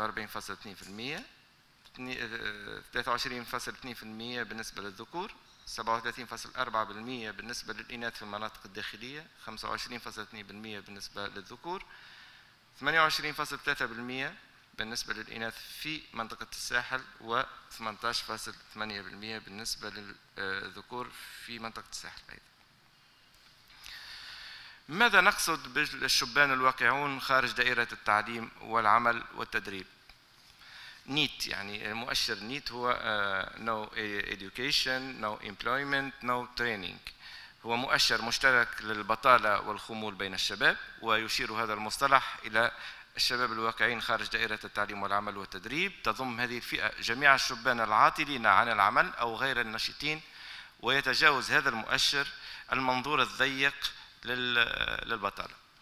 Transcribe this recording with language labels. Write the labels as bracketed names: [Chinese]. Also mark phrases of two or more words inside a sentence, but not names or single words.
[Arabic] 23.2% بالنسبة للذكور، 37.4% بالنسبة للإناث في المناطق الداخلية، 25.2% بالنسبة للذكور، 28.3% بالنسبة للإناث في منطقة الساحل، و 18.8% بالنسبة للذكور في منطقة الساحل أيضا. ماذا نقصد بالشبان الواقعون خارج دائرة التعليم والعمل والتدريب؟ نيت يعني مؤشر نيت هو [English] no education, no employment, no training. [Arabic] هو مؤشر مشترك للبطالة والخمول بين الشباب، ويشير هذا المصطلح إلى الشباب الواقعين خارج دائرة التعليم والعمل والتدريب. تضم هذه الفئة جميع الشبان العاطلين عن العمل أو غير النشطين، ويتجاوز هذا المؤشر المنظور الضيق للبطالة.